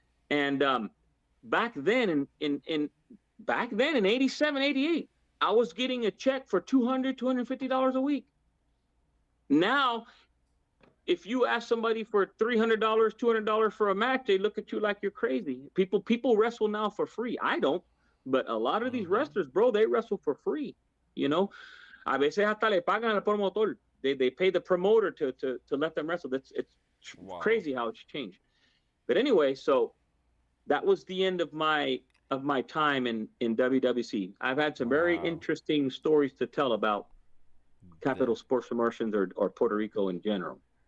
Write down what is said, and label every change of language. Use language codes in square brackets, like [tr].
[en] And back then in 87, 88, I was getting a check for $200, $250 a week. Now, if you ask somebody for $300, $200 for a match, they look at you like you're crazy. People wrestle now for free. I don't, but a lot of these wrestlers, bro, they wrestle for free. [es] A veces hasta le pagan al promotor. [en] They pay the promoter to let them wrestle. It's wow. Crazy how it's changed. But anyway, so that was the end of my time in WWC. I've had some very interesting stories to tell about Capital Sports Promotions or Puerto Rico in general.